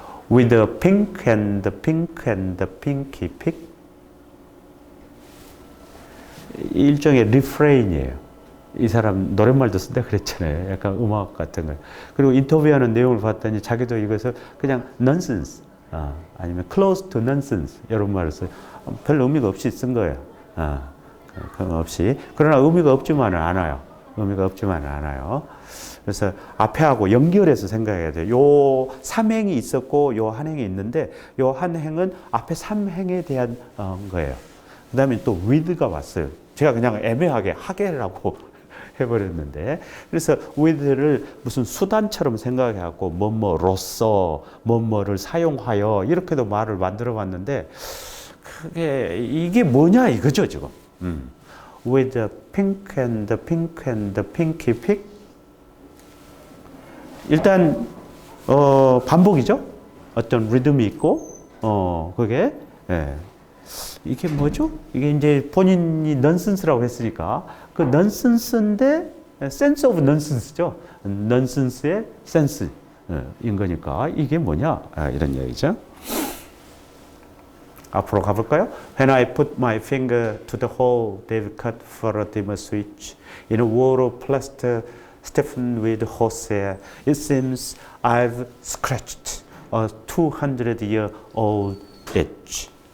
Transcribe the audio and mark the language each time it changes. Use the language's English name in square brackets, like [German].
[English] With the pink and the pink and the pinky pick. [Korean] 일종의 리프레인이에요. 이 사람 노랫말도 쓴다 그랬잖아요. 약간 음악 같은 거. 그리고 인터뷰하는 내용을 봤더니 자기도 이것을 그냥 nonsense, 아니면 [English] close to nonsense [Korean] 이런 말을 써요. 별 의미가 없이 쓴 거예요. 그런 없이. 그러나 의미가 없지만은 않아요. 의미가 없지만은 않아요. 그래서 앞에하고 연결해서 생각해야 돼요. 요 3행이 있었고 요 한 행이 있는데 요 한 행은 앞에 3행에 대한 거예요. 그 다음에 또 with가 왔어요. 제가 그냥 애매하게 하게라고 해버렸는데 그래서 with를 무슨 수단처럼 생각해갖고 뭐뭐로서 뭐뭐를 사용하여 이렇게도 말을 만들어 봤는데 그게 이게 뭐냐 이거죠 지금. [English] With the pink and the pink and the pinky pick. [Korean] 일단 반복이죠. 어떤 리듬이 있고 그게 이게 뭐죠? 이게 이제 본인이 넌센스라고 했으니까 그 넌센스인데 [English] sense of nonsense [Korean] 죠. 넌센스의 센스인 거니까 이게 뭐냐 이런 얘기죠. 앞으로 가볼까요? [English] When I put my finger to the hole they've cut for a dimmer switch in a wall of plaster stiffened with horsehair, it seems I've scratched a 200-year-old itch.